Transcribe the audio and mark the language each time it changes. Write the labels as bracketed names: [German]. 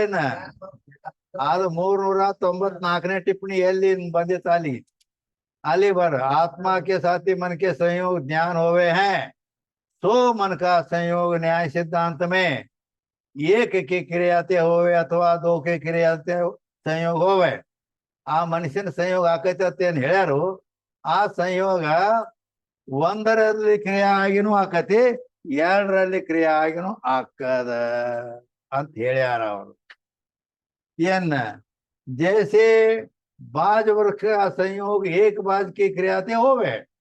[Kannada] ಇನ್ನ ಅದು 394ನೇ ಟಿಪ್ಪಣಿ ಎಲ್ಲಿ ಬಂದಿತ್ತ ಅಲ್ಲಿ [Hindi] बर आत्मा के साथी मन के संयोग ज्ञान होवे हैं, सो मन का संयोग न्याय सिद्धांत में एक के क्रियाते होवे अथवा 2 के क्रियाते संयोग होवे. [Kannada] ಆ ಮನುಷ್ಯನ ಸಂಯೋಗ ಆಕೈತೆ ಅಂತ ಏನ್ ಹೇಳ್ಯಾರು, ಆ ಸಂಯೋಗ 1ರಲ್ಲಿ ಕ್ರಿಯೆ ಆಗಿನೂ ಆಕತಿ, 2ರಲ್ಲಿ ಕ್ರಿಯೆ ಆಗಿನೂ ಆಕದ ಅಂತ ಹೇಳ್ಯಾರ ಅವರು. ಏನ್ [Hindi] जैसे बाज वृक्ष का संयोग एक बाज की क्रियाते होवे.